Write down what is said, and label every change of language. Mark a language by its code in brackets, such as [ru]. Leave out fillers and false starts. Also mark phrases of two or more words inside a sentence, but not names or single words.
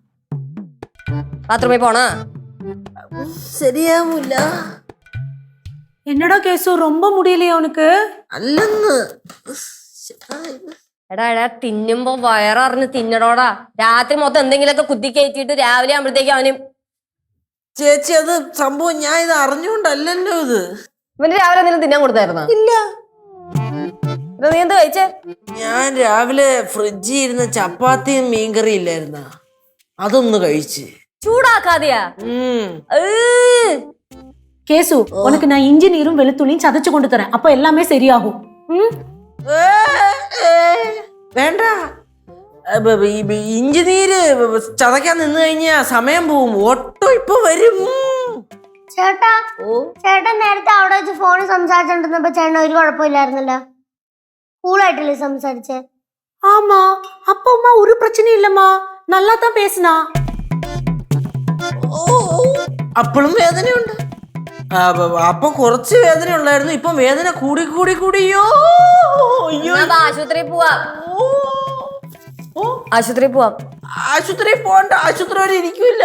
[ml] ബാത്റൂമിൽ പോണ? ശരിയാവൂല. [ta] என்னடா கேசு ரொம்ப முடியலையா உனக்கு? [ml] അല്ലെന്ന് എടാ തിന്നുമ്പോ വയററിഞ്ഞ് തിന്നടോടാ. രാത്രി മൊത്തം എന്തെങ്കിലുമൊക്കെ കുത്തി കയറ്റിയിട്ട് രാവിലെ ആകുമ്പോഴത്തേക്ക് അവന് ചേച്ചി അത് സംഭവം ഞാൻ ഇത് അറിഞ്ഞുകൊണ്ടല്ലോ ഇത്. ഇവന് രാവിലെ എന്തെങ്കിലും തിന്നാൻ കൊടുത്തായിരുന്നോ? ഇല്ല. നീ എന്ത് കഴിച്ചേ? ഞാൻ രാവിലെ ഫ്രിഡ്ജിൽ ഇരുന്ന ചപ്പാത്തിയും മീൻകറി ഇല്ലായിരുന്ന അതൊന്ന് കഴിച്ച്. ചൂടാക്കാതെയാ? [ta] கேசு உனக்கு நான் இன்ஜினியரும் வெளுத்துள்ளியும் சதைச்சு கொண்டு தரேன். அப்ப எல்லாமே சரியாகும். [ml] വേണ്ട, ഇഞ്ചിനീര് ചതയ്ക്കാൻ നിന്ന് കഴിഞ്ഞാ സമയം പോവും. ഓട്ടോ ഇപ്പൊ വരും. ചേട്ടാ ചേട്ടൻ നേരത്തെ അവിടെ വെച്ച് ഫോണിൽ സംസാരിച്ചോണ്ടിരുന്നപ്പോ ചേട്ടൻ ഒരു കുഴപ്പമില്ലായിരുന്നല്ലോ. കൂളായിട്ടല്ലേ സംസാരിച്ചേ? [ta] ஆமா, அப்பா அம்மா ஒரு பிரச்சனையும் இல்லம்மா, நல்லா தான் பேசினா. [ml] അപ്പോഴും വേദനയുണ്ട്. അപ്പൊ കുറച്ച് വേദന ഉണ്ടായിരുന്നു, ഇപ്പൊ വേദന കൂടി കൂടി കൂടിയോ. ആശുപത്രി പോവാ. ആശുപത്രി പോവാം. ആശുപത്രി പോണ്ട, ആശുപത്രി വരെ ഇരിക്കൂല.